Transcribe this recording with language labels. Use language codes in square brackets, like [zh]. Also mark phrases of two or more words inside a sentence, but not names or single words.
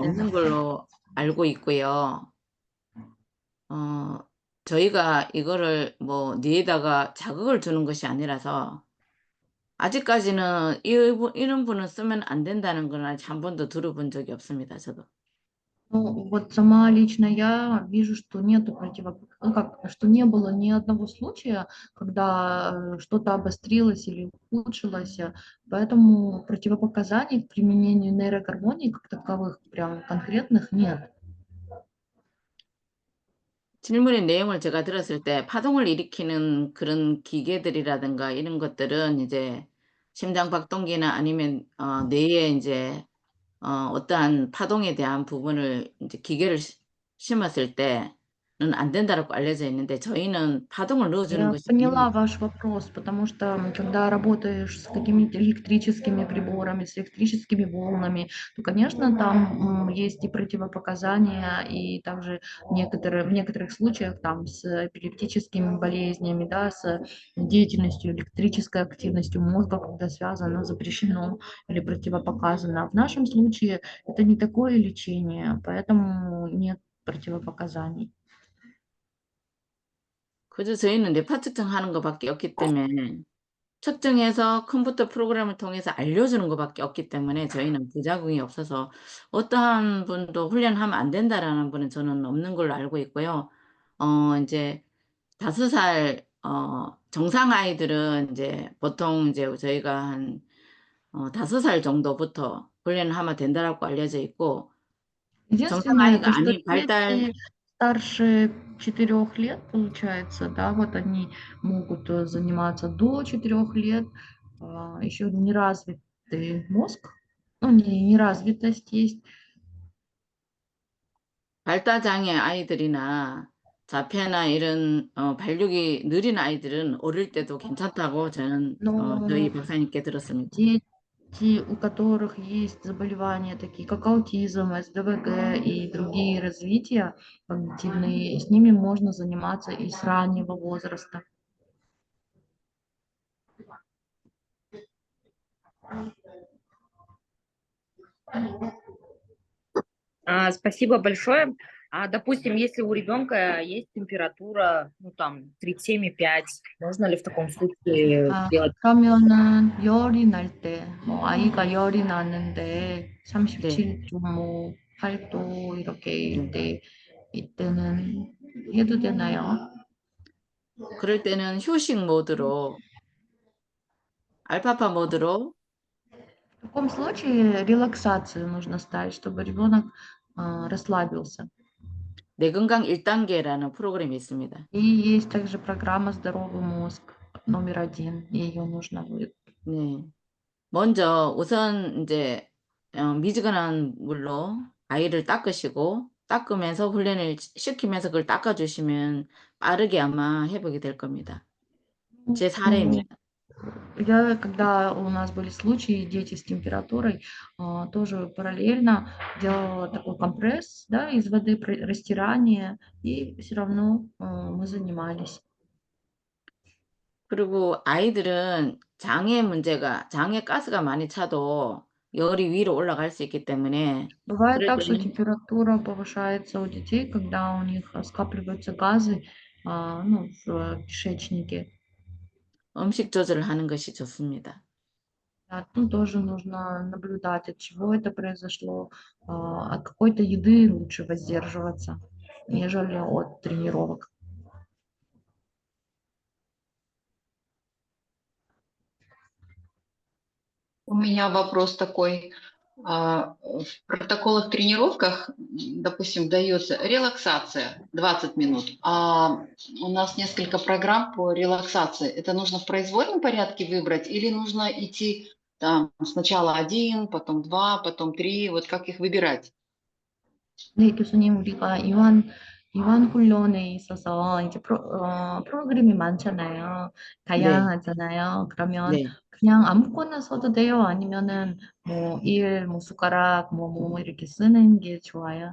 [ko] 안 되는 없는 걸로 알고 있고요. 저희가 이거를 뭐 뇌에다가 자극을 주는 것이 아니라서 아직까지는 이런 분은 쓰면 안 된다는 건 아직 한 번도 들어본 적이 없습니다, 저도. [ru] Ну, вот сама лично я вижу, что нету ну, как, что не было ни одного случая, когда что-то обострилось или ухудшилось, поэтому противопоказаний к применению нейрогормоний как таковых прям конкретных нет. [ko] 질문의 내용을 제가 들었을 때 파동을 일으키는 그런 기계들이라든가 이런 것들은 이제 심장 박동기나 아니면 뇌에 이제 어떠한 파동에 대한 부분을 이제 기계를 심었을 때는 안 된다라고 알려져 있는데 저희는 파동을 넣어주는 [ru] Я [ko] 것이 [ru] поняла [ko] 아닙니다. [ru] ваш вопрос, потому что когда работаешь с какими-то электрическими приборами, с электрическими волнами, то, конечно, там есть и противопоказания, и также в некоторых случаях там с эпилептическими болезнями, да, с деятельностью, электрической активностью мозга, когда связано, запрещено или противопоказано. В нашем случае это не такое лечение, поэтому нет противопоказаний. [ko] 그저 저희는 뇌파 측정하는 것밖에 없기 때문에 측정해서 컴퓨터 프로그램을 통해서 알려주는 것밖에 없기 때문에 저희는 부작용이 없어서 어떠한 분도 훈련하면 안 된다라는 분은 저는 없는 걸로 알고 있고요. 이제 5살 정상 아이들은 이제 보통 이제 저희가 한 5살 정도부터 훈련을 하면 된다라고 알려져 있고 정상 [ru] Единственное, [ko] 아이가 [ru] то, что [ko] 아닌 발달 [ru] дети старше 4 лет, получается, да, вот они могут заниматься до 4 лет, еще неразвитый мозг, ну, неразвитость есть. [ko] 발달 장애 아이들이나 자폐나 이런 발육이 느린 아이들은 어릴 때도 괜찮다고 저는 저희 [ru] Но [ko] 박사님께 들었습니다. [ru] дети, у которых есть заболевания, такие как аутизм, СДВГ и другие развития когнитивные, с ними можно заниматься и с раннего возраста. Спасибо большое. Допустим, если у ребенка есть температура, ну там 37,5, можно ли в таком случае делать? [ko] 그러면은 열이 날 때, 뭐 아이가 열이 나는데 네. 37.8도 이렇게 일 네. 때, 이때는 해도 되나요? 그럴 때는 휴식 모드로 알파파 모드로 [ru] В таком случае релаксацию нужно ставить, чтобы ребенок расслабился. [ko] 뇌 건강 1단계라는 프로그램이 있습니다. [ru] И есть также программа «Здоровый мозг» номер 1, ее нужно будет. [ko] 네. 먼저 우선 이제 미지근한 물로 아이를 닦으시고 닦으면서 훈련을 시키면서 그걸 닦아주시면 빠르게 아마 회복이 될 겁니다. 제 [ru] Ну, [ko] 사례입니다. [ru] Когда у нас были случаи, дети с температурой, тоже параллельно делала такой компресс, да, из воды, растирание, и все равно мы занимались. [ko] 그리고 아이들은 장에 가스가 많이 차도 열이 위로 올라갈 수 있기 때문에 [ru] Бывает [ko] 그럴 [ru] так, что [ko] 때는 [ru] температура повышается у детей, когда у них скапливаются газы, ну, в кишечнике. [ko] 음식 조절을 하는 것이 좋습니다. [ru] Тут тоже нужно наблюдать, от чего это произошло. От какой-то еды лучше воздерживаться, нежели от тренировок. У меня вопрос такой. В протоколах тренировках, допустим, дается релаксация 20 минут, а у нас несколько программ по релаксации. Это нужно в произвольном порядке выбрать или нужно идти там сначала 1, потом 2, потом 3, вот как их выбирать? [ko] 네, 교수님, 우리가 이완 훈련에 있어서 이제 프로그램이 많잖아요. 네, 다양하잖아요. 그러면 네. 그냥 아무거나 써도 돼요? 아니면은 뭐 뭐 숟가락, 뭐 이렇게 쓰는 게 좋아요?